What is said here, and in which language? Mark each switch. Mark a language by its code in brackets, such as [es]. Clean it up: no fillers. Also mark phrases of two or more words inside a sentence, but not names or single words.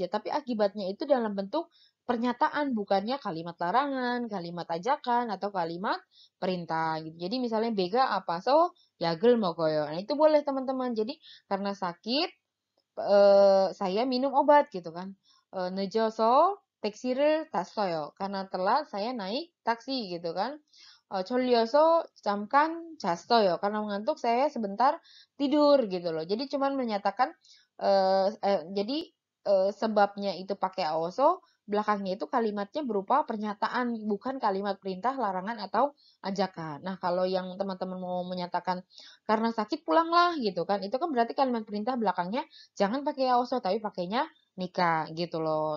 [id] Tapi akibatnya itu dalam bentuk pernyataan, bukannya kalimat larangan, kalimat ajakan, atau kalimat perintah gitu. Jadi misalnya [ko] 배가 아파서 약을 먹어요. [id] Nah itu boleh teman-teman. Jadi karena sakit saya minum obat gitu kan. [ko] 늦어서 택시를 탔어요. [id] Karena telat saya naik taksi gitu kan. [ko] 졸려서 잠깐 잤어요. [id] Karena mengantuk saya sebentar tidur gitu loh. Jadi cuman menyatakan jadi sebabnya itu pakai aoso, belakangnya itu kalimatnya berupa pernyataan, bukan kalimat perintah, larangan atau ajakan. Nah, kalau yang teman-teman mau menyatakan karena sakit pulanglah gitu kan, itu kan berarti kalimat perintah belakangnya jangan pakai aoso tapi pakainya nikah gitu loh.